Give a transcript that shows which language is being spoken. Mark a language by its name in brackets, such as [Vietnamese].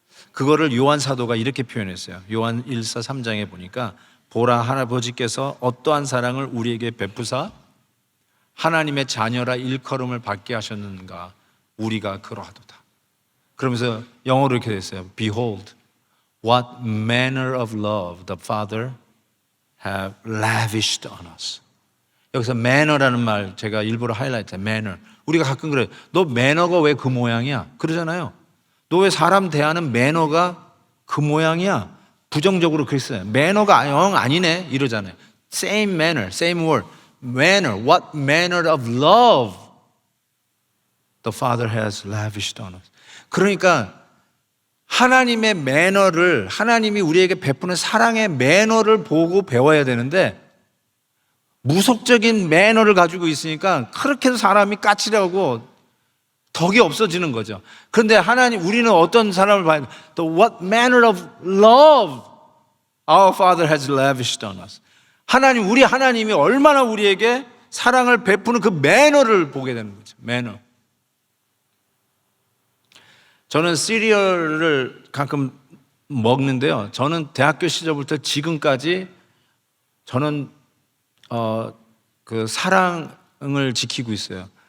[Korean] 그거를 요한 사도가 이렇게 표현했어요. 요한 1서 3장에 보니까 보라, 할아버지께서 어떠한 사랑을 우리에게 베푸사 하나님의 자녀라 일컬음을 받게 하셨는가, 우리가 그러하도다. 그러면서 영어로 이렇게 됐어요. [English] Behold, what manner of love the Father have lavished on us. [Korean] 여기서 매너라는 말 제가 일부러 하이라이트해. 매너. 우리가 가끔 그래요. 너 매너가 왜 그 모양이야? 그러잖아요. 너 왜 사람 대하는 매너가 그 모양이야? 부정적으로 그랬어요. 매너가 영 아니네 이러잖아요. [English] Same manner, same word. Manner. What manner of love the Father has lavished on us. [Korean] 그러니까 하나님의 매너를, 하나님이 우리에게 베푸는 사랑의 매너를 보고 배워야 되는데 무속적인 매너를 가지고 있으니까 그렇게 해서 사람이 까칠하고 덕이 없어지는 거죠. 그런데 하나님, 우리는 어떤 사람을 봐야 돼? [English] The what manner of love our Father has lavished on us. [Korean] 하나님, 우리 하나님이 얼마나 우리에게 사랑을 베푸는 그 매너를 보게 되는 거죠. 매너. 저는 시리얼을 가끔 먹는데요. 저는 대학교 시절부터 지금까지 저는 그 사랑을 지키고 있어요.